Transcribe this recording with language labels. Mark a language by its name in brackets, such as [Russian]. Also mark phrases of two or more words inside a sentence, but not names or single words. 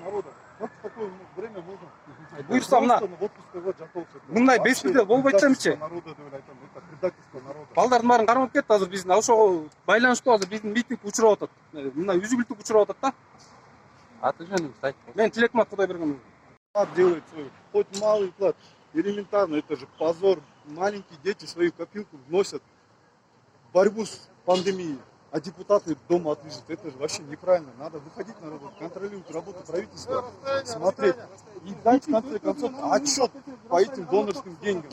[Kyrgyz] Буюрса мындай беспредел болбойт демчи. Балдардын баарын кармап кетти азыр биздин ошого байланыштуу азыр биздин митинг учурап атат. Мына үзүгүлтүк учурап атат да. Аты жөнүңүздү айтып. Мен Тилекмат Кудайбергенұлы. [Russian] делает свой, хоть малый вклад, элементарно, это же позор. Маленькие дети свою копилку вносят в борьбу с пандемией, а депутаты дома отлежат. Это же вообще неправильно. Надо выходить на работу, контролировать работу правительства, смотреть и дать в конце концов отчет по этим донорским деньгам.